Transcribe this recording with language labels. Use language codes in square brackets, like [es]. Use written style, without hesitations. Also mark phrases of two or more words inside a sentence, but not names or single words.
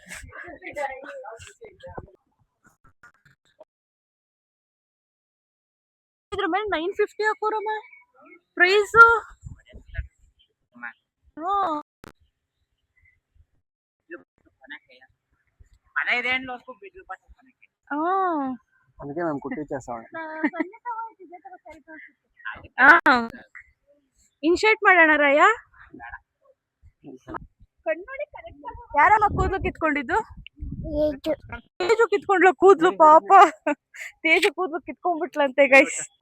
[kn] ಇದ್ರ ಮೇಲೆ 950 ಹಾಕೋರಮ್ಮ ಪ್ರೈಸ್. [te] అందుకే మేము కుట్టించేస్తాం. [kn] ಇನ್ಶರ್ಟ್ ಮಾಡೋಣ ರಾಯ. ಯಾರಮ್ಮ ಕೂದಲು ಕಿತ್ಕೊಂಡಿದ್ದು? ತೇಜು ಕಿತ್ಕೊಂಡ್ಲ ಕೂದ್ಲು, ಪಾಪ ತೇಜು ಕೂದ್ಲು ಕಿತ್ಕೊಂಡ್ಬಿಟ್ಲಂತೆ ಗೈಸ್.